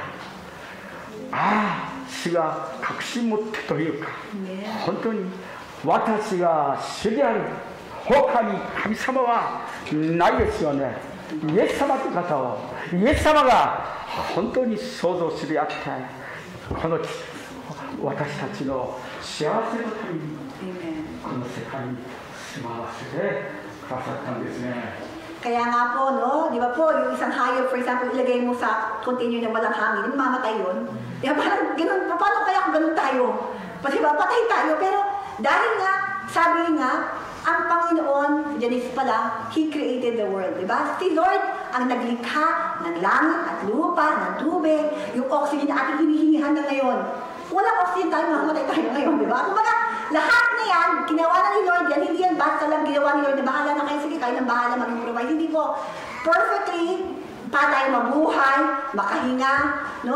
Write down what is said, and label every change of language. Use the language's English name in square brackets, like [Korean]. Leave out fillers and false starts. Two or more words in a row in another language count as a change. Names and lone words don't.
[Japanese] ああ、主が確信持ってというか、本当に私が主である他に神様はないですよね。イエス様という方を、イエス様が本当に創造主であって、この私たちの幸せのためにこの世界に住まわせてくださったんですね。 [Filipino] Kaya nga po, no, di ba po, yung isang hayop, [English] for example, [Filipino] ilagay mo sa container na walang hangin, mamatay yun. Di ba, parang ganun, paano kaya kung ganun tayo? Di ba, patay tayo, pero dahil nga, sabi nga, ang Panginoon, Genesis pa lang, [English] He created the world, [Filipino] di ba? Si Lord ang naglikha ng langit at lupa, ng tubig, yung oxygen na ating hinihingihan na ngayon. Walang oxygen tayo, mamamatay tayo ngayon, di ba? Kumbaga, lahat na yan, ginawa na ni Lord yan, hindi yan basta lang ginawa ni Lord na bahala na kayo, sige, kayo nang bahala mag-improvise. Hindi po, perfectly, para tayo mabuhay, makahinga, no?